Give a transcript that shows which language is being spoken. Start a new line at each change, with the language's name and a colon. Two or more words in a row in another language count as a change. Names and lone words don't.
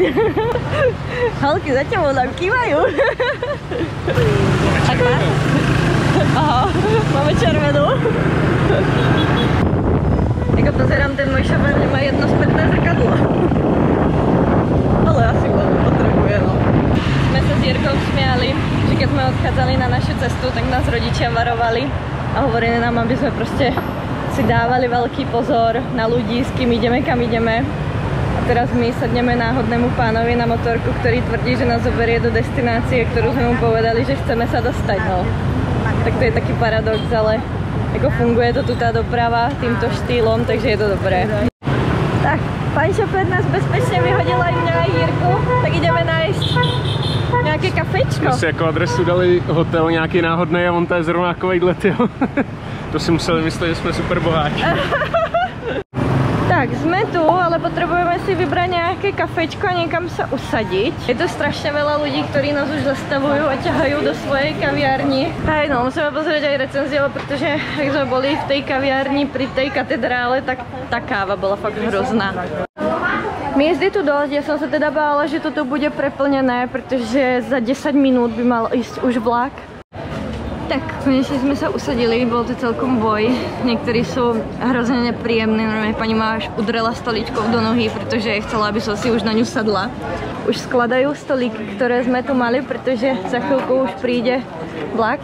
Slovak: Halky za tebou nám kývajú. Tak má? Aha, máme červenú.
Czech: Jako pozerám, ten můj šofér nemá jedno zpětné zrkadlo. Ale asi potřebuje, no. Jsme se
Slovak: s Jirkou smiali, že keď jsme odchádzali na našu cestu, tak nás rodičia varovali a hovorili nám, aby jsme prostě si dávali velký pozor na ľudí, s kým ideme, kam ideme. A teraz my sadneme náhodnému pánovi na motorku, ktorý tvrdí, že nás zoberie do destinácie, ktorú sme mu povedali, že chceme sa dostať, no. Tak to je taký paradox, ale jako funguje to tu tá doprava týmto štýlom, takže je to dobré. Tak, pán šofér nás bezpečne vyhodil aj mňa, aj Jirku, tak ideme nájsť
Czech: nějaké kafečko. Jsme si jako adresu dali hotel nějaký náhodný a on to je zrovna takovejhle, tyjo. To si museli myslet, že jsme super boháči. Tak, jsme tu, ale potřebujeme si vybrat nějaké kafečko a někam se usadit. Je to strašně veľa lidí, kteří nás už zastavují a
Slovak: ťahají do svojej kaviarni. Hej, no, musíme pozrieť aj recenzie,
Czech: protože jak jsme byli
Slovak: v tej kaviarni pri tej katedrále, tak
Czech: ta káva byla
Slovak: fakt hrozná. Miezdy tu dosť, ja som sa teda bála, že toto bude preplnené, protože za 10 minút by mal ísť už vlak.
Czech: Tak, konečně jsme se usadili, byl to celkom boj. Někteří jsou hrozně nepříjemní, normálně paní má až
Slovak: udrela stoličkou do nohy, protože chcela, aby som si už na ňu sadla.
Czech: Už skladají stolíky, které jsme tu mali, protože za chvilku už přijde vlak.